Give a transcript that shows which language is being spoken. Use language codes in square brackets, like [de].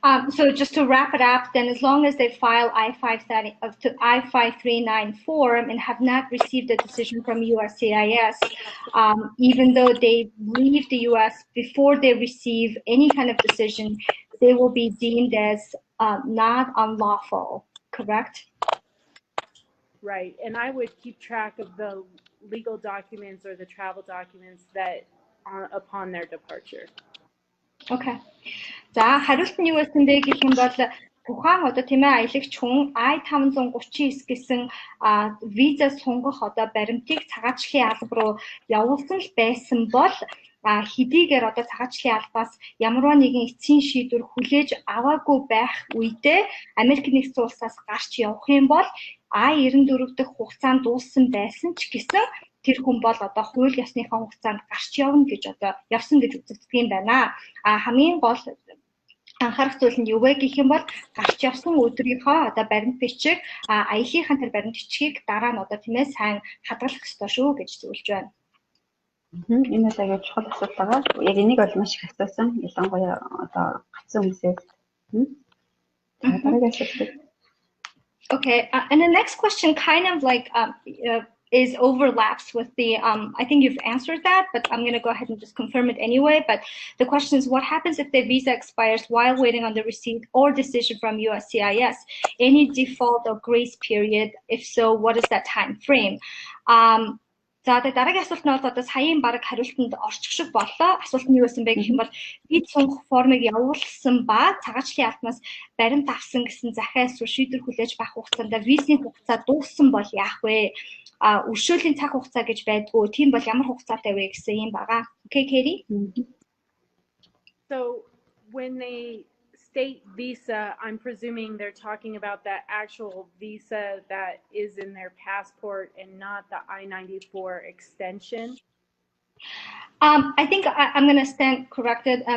[en] So just to wrap it up, then as long as they file I-539 form and have not received a decision from USCIS, even though they leave the US before they receive any kind of decision, they will be deemed as not unlawful, correct? Right, and I would keep track of the legal documents or the travel documents that are upon their departure. Okay. [mn] За хариулт нь юу байсан бэ гэх юм бол тухайн одоо тийм ээ аялагч хүн I-539 гэсэн виза сонгох одоо баримтыг цагаачлалын алба руу явуулсан л байсан бол хэдийгээр одоо цагаачлалын албаас ямарваа нэгэн эцсийн шийдвэр хүлээж аваагүй байх үедээ Америк нэгдсэн улсаас гарч явах юм бол I-94 дэх хугацаанд дууссан байсан ч гэсэн тэр хүн бол одоо хууль ёсныхаа хугацаанд гарч явна гэж одоо явсан гэж үзэгддэг юм байна. Хамгийн гол анхаарах зүйл нь юу вэ гэх юм бол гарч явсан өдрийнхөө одоо баримт бичиг аяллахын тэр баримт бичгийг дараа нь одоо тийм ээ сайн хадгалах ёстой шүү гэж зөвлөж байна. Энэ бол аягүй чухал асуудал байгаа. Яг энийг бол маш их асуусан. Ялангуяа одоо гацсан хүмүүсээс. Дараагийн асуулт. [en] Okay, and the next question kind of like is overlaps with the, I think you've answered that, but I'm going to go ahead and just confirm it anyway. But the question is, what happens if the visa expires while waiting on the receipt or decision from USCIS? Any default or grace period? If so, what is that time frame? [mn] За дараагийн асуулт нь бол одоо саяын баг хариултанд орчих шиг боллоо. Асуулт нь юу байсан бэ гэх юм бол бид сунгах формыг явуулсан ба цагаачлалын албанаас баримт авсан гэсэн захиас шийдвэр хүлээж байх хугацаанд визийн хугацаа дууссан бол яах вэ? Өршөөлийн цаг хугацаа гэж байдгүй. Тийм бол ямар хугацаатай вэ гэсэн юм байгаа. [en] Okay, Katie? So when they state visa, I'm presuming they're talking about that actual visa that is in their passport and not the I-94 extension. I think I'm going to stand corrected.